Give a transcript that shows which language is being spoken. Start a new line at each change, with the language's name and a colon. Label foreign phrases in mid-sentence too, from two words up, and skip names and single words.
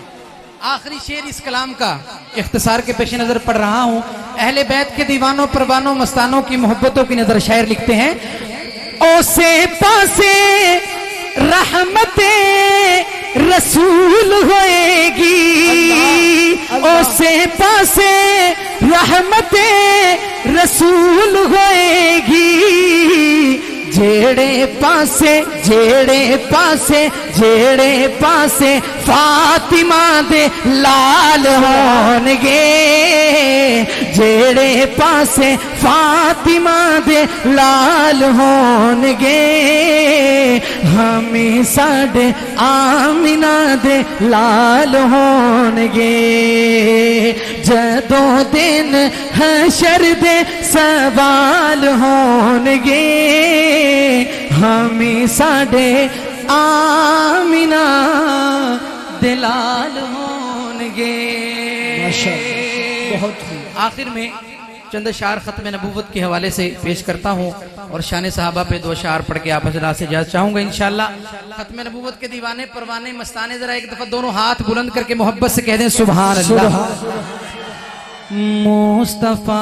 Urdu: آخری شعر اس کلام کا اختصار کے پیش نظر پڑھ رہا ہوں، اہل بیت کے دیوانوں پروانوں مستانوں کی محبتوں کی نظر شاعر لکھتے ہیں
Punjabi: او سے پاسے رحمت رسول ہوئے گی، او سے پاسے رحمت رسول ہوئے گی، جیڑے پاسے فاطمہ دے لال ہونگے، جیڑے پاسے فاطمہ دے لال ہونگے، ہمیں ساڈے آمنہ دے لال ہونگے، جدوں دن حشر دے سوال ہونگے، ہمیں ساڈے آمنہ دے لال ہونگے۔
Urdu: بہت خوب۔ آخر میں چند اشعار ختم نبوت کے حوالے سے پیش کرتا ہوں اور شان صحابہ پہ دو اشعار پڑھ کے آپ حضرات سے اجازت چاہوں گا انشاءاللہ۔ ختم نبوت کے دیوانے پروانے مستانے ذرا ایک دفعہ دونوں ہاتھ بلند کر کے محبت سے کہہ دیں
Arabic: سبحان اللہ۔